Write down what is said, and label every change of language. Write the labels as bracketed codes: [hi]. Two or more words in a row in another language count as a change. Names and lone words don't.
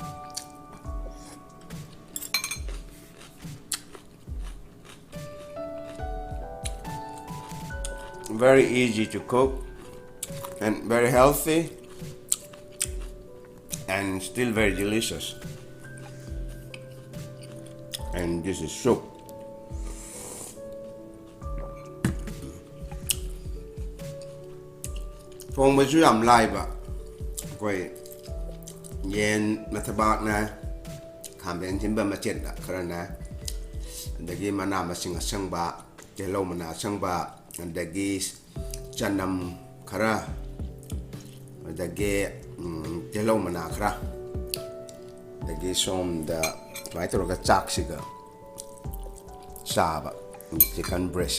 [en] Very easy to cook and very healthy and still very delicious. And this is soup. [mni] ꯊꯣꯡꯕꯁꯨ ꯌꯥꯝ ꯂꯥꯏꯕ. ꯑꯩꯈꯣꯏ ꯌꯦꯟ ꯃꯊꯕꯥꯛꯅ ꯈꯥꯃꯦꯟ ꯑꯁꯤꯟꯕ ꯃꯆꯦꯠ ꯈꯔꯅ, ꯑꯗꯒꯤ ꯃꯅꯥ ꯃꯁꯤꯡ ꯑꯁꯪꯕ, ꯇꯤꯜꯍꯧ ꯃꯅꯥ ꯑꯁꯪꯕ, ꯑꯗꯒꯤ ꯆꯅꯝ ꯈꯔ, ꯑꯗꯒꯤ ꯇꯤꯜꯍꯧ ꯃꯅꯥ ꯈꯔ, ꯑꯗꯒꯤ ꯁꯣꯝꯗ ꯁꯨꯃꯥꯏꯅ ꯇꯧꯔꯒ ꯆꯥꯛꯁꯤꯒ ꯆꯥꯕ [en] chicken breast.